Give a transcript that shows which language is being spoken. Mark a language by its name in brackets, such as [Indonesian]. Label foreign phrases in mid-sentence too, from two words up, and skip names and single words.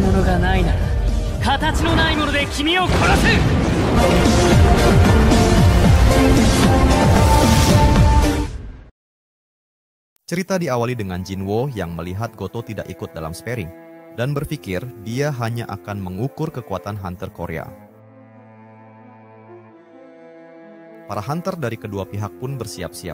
[Japanese] がないなら形のないもので君を殺す。 [Indonesian] Cerita diawali dengan Jinwo yang melihat Goto tidak ikut dalam sparring dan berpikir dia hanya akan mengukur kekuatan hunter Korea. Para hunter dari kedua pihak pun bersiap-siap.